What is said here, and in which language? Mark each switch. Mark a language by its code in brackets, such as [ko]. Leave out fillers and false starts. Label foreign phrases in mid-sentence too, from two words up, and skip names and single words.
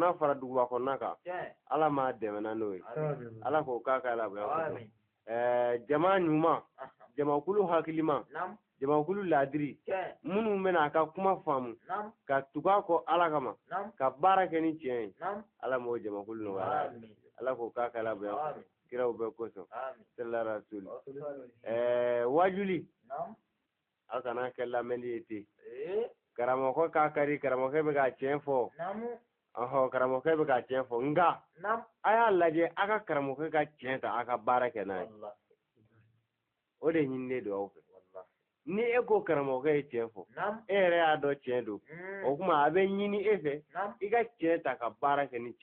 [bm] n'a fara duguba kɔnɔna kan Ala m'a dɛmɛ n'o ye Ala k'o k'a ka laban jama ɲuman jamakulu hakilima jamakulu laadiri minnu bɛna a ka kuma faamu ka tugu a kɔ Ala kama ka baara kɛ ni tiɲɛ ye Ala m'o jamakulu nɔgɔya Ala k'o k'a ka laban kiraw bɛɛ kosɔn [ar] صلى الله عليه وسلم [bm] wajuli aw kana kɛ lamɛnni ye ten karamɔgɔ k'a kari karamɔgɔ bɛ ka tiɲɛ fɔ karamɔgɔ bɛ ka tiɲɛ fɔ nka a y'a lajɛ a ka karamɔgɔ ka tiɲɛ ta a ka baara kɛ n'a ye o de ɲininen don aw fɛ ni e ko karamɔgɔ ye tiɲɛ fɔ e yɛrɛ y'a dɔn tiɲɛ don o kuma a bɛ ɲini e fɛ i ka tiɲɛ ta ka baara kɛ ni